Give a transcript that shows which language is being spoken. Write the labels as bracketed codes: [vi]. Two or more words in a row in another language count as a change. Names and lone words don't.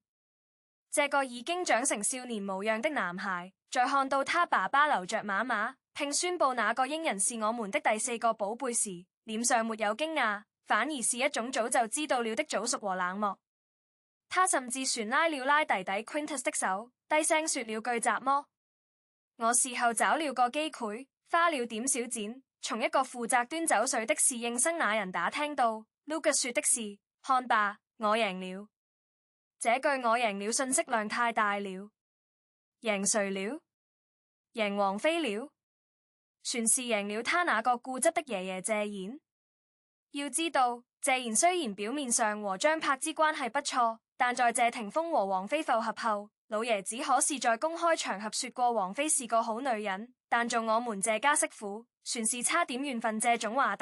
[zh] 這個已經長成少年模樣的男孩，在看到他爸爸留着媽媽，並宣布那個鷹人是我們的第4個寶貝時，臉上沒有驚訝，反而是一種早就知道了的早熟和冷漠。他甚至旋拉了拉弟弟 Quintus 的手，低聲說了句什麼。我事後找了個機會，花了點小錢，從一個負責端走水的侍應生那人打聽到 Lucas 說的是：看吧，我贏了。這句我贏了信息量太大了。贏誰了？贏王菲了？全是贏了他那個固執的爺爺謝賢。要知道，謝賢雖然表面上和張柏芝關係不錯，但在謝霆鋒和王菲復合後，老爺子可是在公開場合說過王菲是個好女人，但做我們謝家媳婦，全是差點緣分這種話的。